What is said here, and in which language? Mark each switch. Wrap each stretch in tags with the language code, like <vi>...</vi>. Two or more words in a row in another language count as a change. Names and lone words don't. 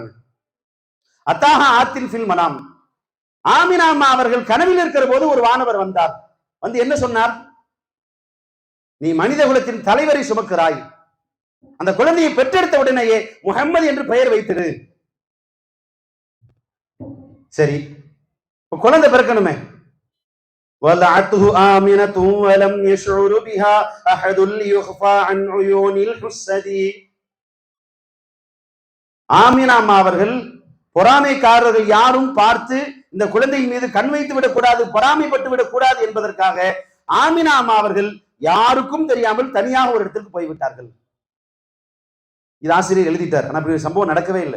<ar>أتاها آت في المنام,</ar> <ta>ஆமினா அம்மா அவர்கள் கனவில் இருக்கிற போது ஒரு வானவர் வந்தார். வந்து என்ன சொன்னார்? நீ மனித குலத்தின் தலைவரை சுமக்கிறாய், அந்த குழந்தையை பெற்றெடுத்த உடனேயே முஹம்மது என்று பெயர் வைத்திரு. சரி, குழந்தை பிறக்கணுமே.</ta> <ar>وَلَعَتْهُ آمِنَةٌ وَلَمْ يَشْعُرْ بِهَا أَحَدٌ لِيُخْفَى عَنْ عُيُونِ الْحُسَّدِ.</ar> <ta>ஆமினா அம்மா அவர்கள் பொறாமைக்காரர்கள் யாரும் பார்த்து இந்த குழந்தையின் மீது கண் வைத்து விடக்கூடாது, பொறாமைப்பட்டு விடக்கூடாது என்பதற்காக ஆமினா அம்மா அவர்கள் யாருக்கும் தெரியாமல் தனியாக ஒரு இடத்துக்கு போய்விட்டார்கள். இது ஆசிரியர் எழுதிட்டார், ஆனா அப்படி சம்பவம் நடக்கவே இல்லை.</ta>